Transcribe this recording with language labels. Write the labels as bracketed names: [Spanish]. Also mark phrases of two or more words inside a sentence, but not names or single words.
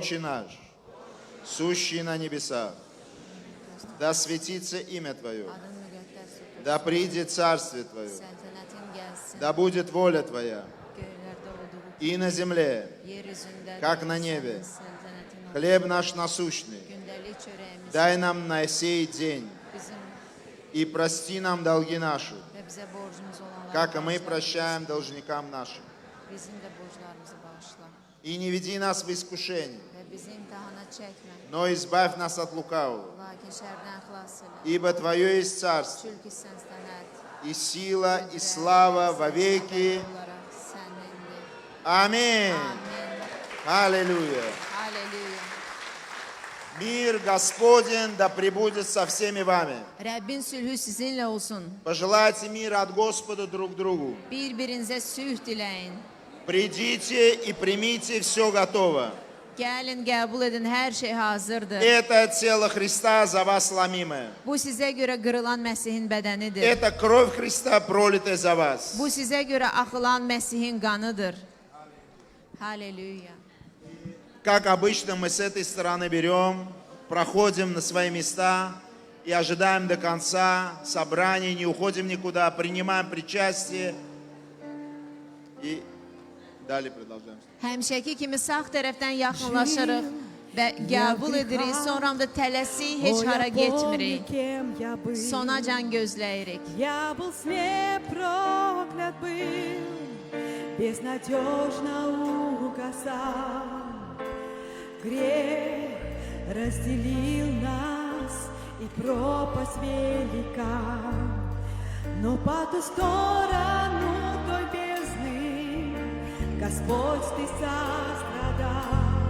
[Russian] Отче наш, сущий на небесах, да светится имя Твое, [Azerbaijani] Adın müqəddəs olsun, [Russian] да придет Царствие Твое, [Azerbaijani] səltənətin gəlsin, [Russian] да будет воля Твоя [Azerbaijani] göylərdə olduğu [Russian] и на земле, [Azerbaijani] yer üzündə [Russian] как на небе. [Azerbaijani] sənin səltənətin olsun. [Russian] Хлеб наш насущный, [Azerbaijani] Gündəlik çörəyimizi [Russian] дай нам на сей день, [Azerbaijani] bizim [Russian] и прости нам долги наши, [Azerbaijani] və bizə borcumuz olanları [Russian] как и мы [Azerbaijani] bağışla. [Russian] прощаем должникам нашим. [Azerbaijani] Bizim də borclarımızı bağışla [Russian] И не веди нас в искушение, [Azerbaijani] və bizi imtihana çəkmə, [Russian] но избавь нас от лукавого. [Azerbaijani] lakin şərdən xilas elə. [Russian] Ибо Твое есть царство, [Azerbaijani] Çünki sən sənət, [Russian] и сила, и слава во веки. [Azerbaijani] olaraq sənindir. [Russian] Аминь. [Azerbaijani] Amin. [Russian] Аллилуйя. [Azerbaijani] Halleluya. [Russian] Мир Господень да пребудет со всеми вами. [Azerbaijani] Rəbbin sülhü sizinlə olsun. [Russian] Пожелайте мира от Господа друг другу. [Azerbaijani] Bir-birinizə sülh diləyin. [Russian] Придите и примите, все готово. [Azerbaijani] Gəlin, qəbul edin, hər şey hazırdır. [Russian] Это тело Христа за вас ломимое. [Azerbaijani] Bu sizə görə qırılan Məsihin bədənidir. [Russian] Это кровь Христа, пролитая за вас. [Azerbaijani] Bu sizə görə axılan Məsihin qanıdır. Halleluya. [Russian] Как обычно, мы с этой стороны берем, проходим на свои места и ожидаем до конца собрания, не уходим никуда, принимаем причастие и далее продолжаем. [Azerbaijani] Həmişəki kimi sağ tərəfdən yaxınlaşırıq və qəbul edirik. Sonra da tələsik heç hara getmirik. Sonacan gözləyirik. [Russian] Я был с ней проклят был, безнадежно угасал. Грех разделил нас, и пропасть велика. Но по ту сторону той бездны Господь, Ты сострадал.